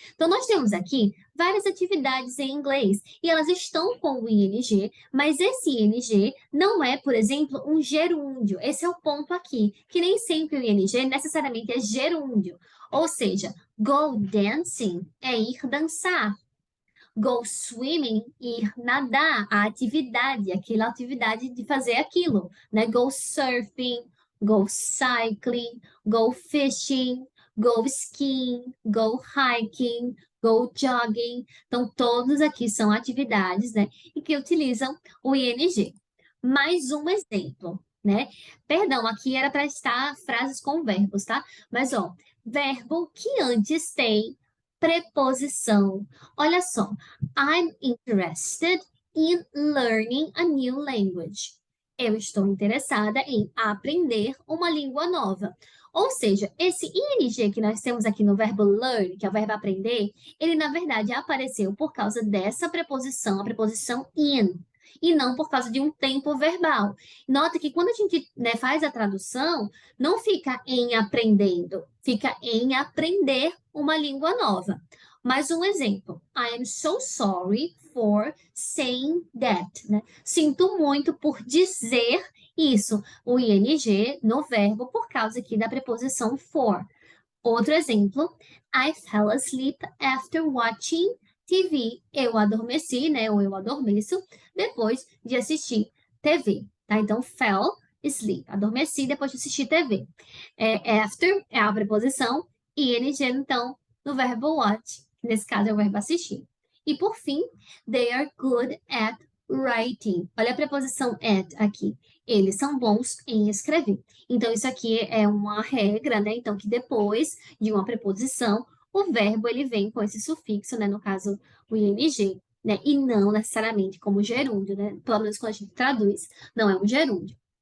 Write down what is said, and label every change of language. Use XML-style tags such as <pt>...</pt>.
<pt>Então, nós temos aqui várias atividades em inglês, e elas estão com o ing, mas esse ing não é, por exemplo, um gerúndio. Esse é o ponto aqui, que nem sempre o ing necessariamente é gerúndio. Ou seja,</pt> <en>go dancing</en> <pt>é ir dançar.</pt> <en>Go swimming,</en> <pt>ir nadar, a atividade, aquela atividade de fazer aquilo, né?</pt> <en>Go surfing, go cycling, go fishing, go skiing, go hiking, go jogging.</en> <pt>Então, todos aqui são atividades, né? E que utilizam o ing. Mais um exemplo, né? Perdão, aqui era para estar frases com verbos, tá? Mas, ó, verbo que antes tem preposição. Olha só.</pt> <en>I'm interested in learning a new language.</en> <pt>Eu estou interessada em aprender uma língua nova. Ou seja, esse ing que nós temos aqui no verbo learn, que é o verbo aprender, ele na verdade apareceu por causa dessa preposição, a preposição in, e não por causa de um tempo verbal. Nota que quando a gente, né, faz a tradução, não fica em aprendendo, fica em aprender uma língua nova. Mais um exemplo.</pt> <en>I am so sorry for saying that,</en> <pt>né? Sinto muito por dizer isso. O ing no verbo por causa aqui da preposição for. Outro exemplo.</pt> <en>I fell asleep after watching TV.</en> <pt>Eu adormeci, né? Ou eu adormeço depois de assistir TV, tá? Então,</pt> <en>fell asleep.</en> <pt>Adormeci depois de assistir TV. After é a preposição. Ing, então, no verbo watch. Nesse caso, é o verbo assistir. E por fim,</pt> <en>they are good at writing.</en> <pt>Olha a preposição at aqui. Eles são bons em escrever. Então, isso aqui é uma regra, né? Então, que depois de uma preposição, o verbo ele vem com esse sufixo, né? No caso, o ing, né? E não necessariamente como gerúndio, né? Pelo menos quando a gente traduz, não é um gerúndio.</pt>